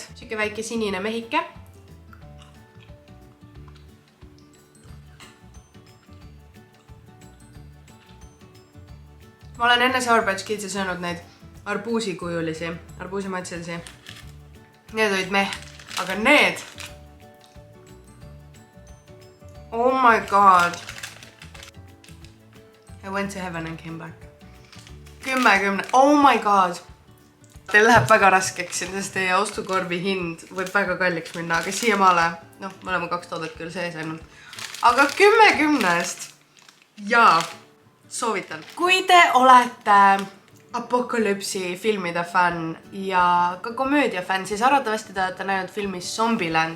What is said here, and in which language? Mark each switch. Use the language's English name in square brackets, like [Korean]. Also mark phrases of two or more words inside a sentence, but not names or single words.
[Estonian] Süke väike sinine mehike. Ma olen enne Sour Patch Kidsi söönud neid arbuusikujulisi, arbuusimaitselisi. Need olid aga need. [English] Oh my god. I went to heaven and came back. 10/10. Oh my god. [Estonian] Teil läheb väga raskeks, sest teie ostukorvi hind võib väga kalliks minna, aga siiamaale, me oleme 2 toodet küll sees ainult. Aga 10/10. Jaa. Soovitan. Kui te olete apokalüpsi filmide fänn ja ka komöödia fänn, siis arvatavasti te olete näinud filmis Zombieland.